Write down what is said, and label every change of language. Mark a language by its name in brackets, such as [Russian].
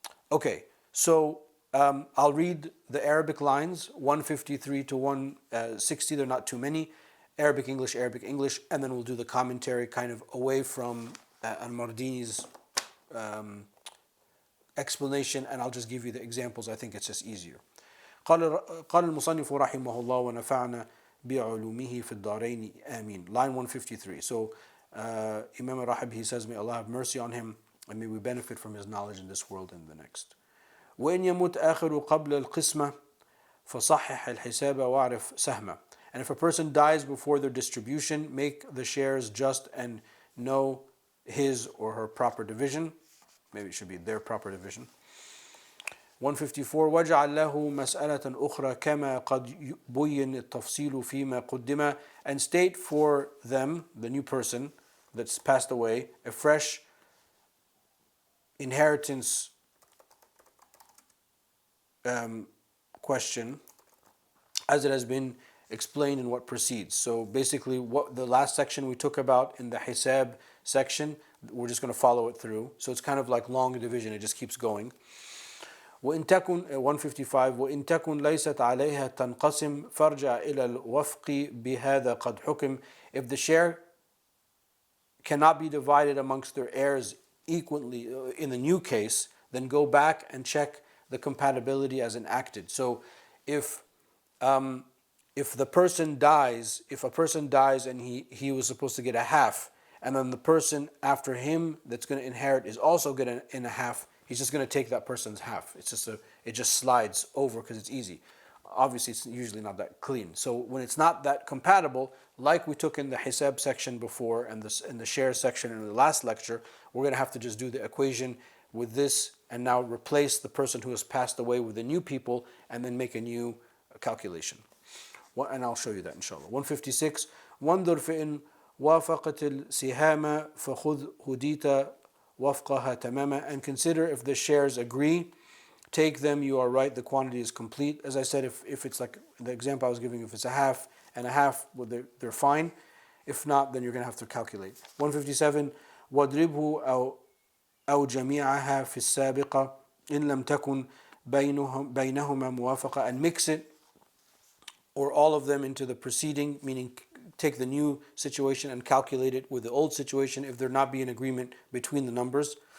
[English] Okay, so I'll read the Arabic lines, 153 to 160, they're not too many. Arabic, English, and then we'll do the commentary kind of away from Al-Mardini's explanation, and I'll just give you the examples. I think it's just easier. [Arabic] قال المصنف رحمه الله ونفعنا بعلومه في الدارين آمين. [English] Line 153. So Imam al-Rahib, he says, may Allah have mercy on him, and may we benefit from his knowledge in this world and the next. [Arabic] وإن يمت آخر قبل القسمة فصحح الحساب وأعرف سهمه. [English] And if a person dies before their distribution, make the shares just and know his or her proper division. Maybe it should be their proper division. [Arabic] 154 وَاجْعَلْ لَهُ مَسْأَلَةً أُخْرَى كَمَا قَدْ بُيِّنَ التَّفْصِيلُ فِيمَا قُدِّمَ. [English] And state for them, the new person that's passed away, a fresh inheritance question, as it has been explained in what precedes. So basically, what the last section we took about in the Hisab section, we're just going to follow it through. So it's kind of like long division, it just keeps going. [Arabic] وإن تكن 155 وإن تكن ليست عليها تنقسم فارجع إلى الوفق بهذا قد حكم. [English] If the share cannot be divided amongst their heirs equally in the new case, then go back and check the compatibility as enacted. So if the person dies, if a person dies and he was supposed to get a half, and then the person after him that's going to inherit is also going to in a half, he's just going to take that person's half. It's just it just slides over because it's easy. Obviously, it's usually not that clean. So when it's not that compatible, like we took in the hisab section before and in the share section in the last lecture, we're going to have to just do the equation with this and now replace the person who has passed away with the new people and then make a new calculation. And I'll show you that inshallah. 156. [Arabic] وانظر فإن وافقت السهام فخذ هديت وفقها تماما. [English] And consider if the shares agree, take them, you are right, the quantity is complete. As I said, if it's like the example I was giving, if it's a half and a half, well, they're fine. If not, then you're going to have to calculate. 157. [Arabic] واضربه أو جميعها في السابقة إن لم تكن بينهما موافقة. [English] And mix it or all of them into the preceding, meaning take the new situation and calculate it with the old situation if there not be an agreement between the numbers.